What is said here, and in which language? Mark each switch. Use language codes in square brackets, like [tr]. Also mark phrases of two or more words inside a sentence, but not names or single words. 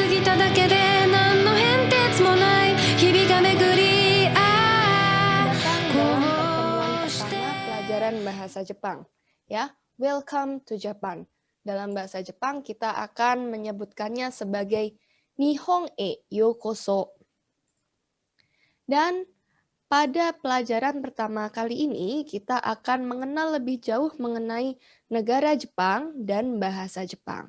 [ja] ただけで何の変哲もない日々が巡り [id] Datang dalam pertemuan pertama pelajaran bahasa Jepang. Ya, [en] welcome to Japan. [id] Dalam bahasa Jepang kita akan menyebutkannya sebagai [ja] Nihon e Yokoso. [id] Dan pada pelajaran pertama kali ini kita akan mengenal lebih jauh mengenai negara Jepang dan bahasa Jepang.